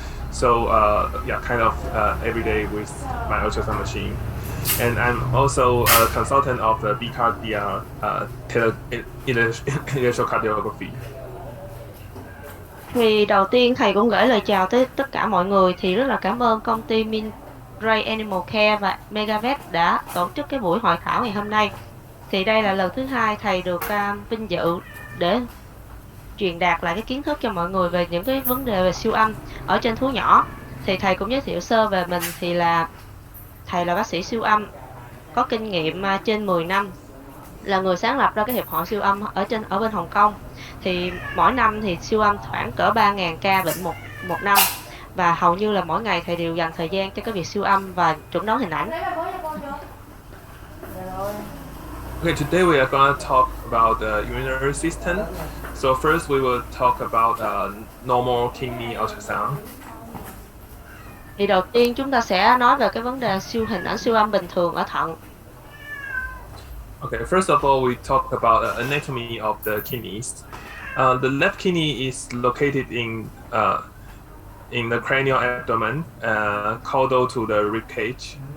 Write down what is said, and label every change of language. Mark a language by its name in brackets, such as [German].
[English] So yeah, kind of every day with my ultrasound machine. And I'm also a consultant of the BCARDIA electrocardiography. [Vietnamese] Thì đầu tiên thầy cũng gửi lời chào tới tất cả mọi người. Thì rất là cảm ơn công ty Ray Animal Care và Megavet đã tổ chức cái buổi hội thảo ngày hôm nay. Thì đây là lần thứ hai thầy được vinh dự để truyền đạt lại cái kiến thức cho mọi người về những cái vấn đề về siêu âm ở trên thú nhỏ. Thì thầy cũng giới thiệu sơ về mình, thì thầy là bác sĩ siêu âm có kinh nghiệm trên 10 năm là người sáng lập ra cái hiệp hội siêu âm ở bên Hồng Kông. Thì mỗi năm thì siêu âm khoảng cỡ 3.000 ca bệnh một năm, và hầu như là mỗi ngày thầy đều dành thời gian cho cái việc siêu âm và chẩn đoán hình ảnh. [English] Okay, today we are going to talk about the urinary system. So first we will talk about normal kidney ultrasound. [Vietnamese] Thì đầu tiên chúng ta sẽ nói về cái vấn đề hình ảnh siêu âm bình thường ở thận. [English] Okay, first of all, we talk about anatomy of the kidneys. The left kidney is located in the cranial abdomen, caudal to the rib cage.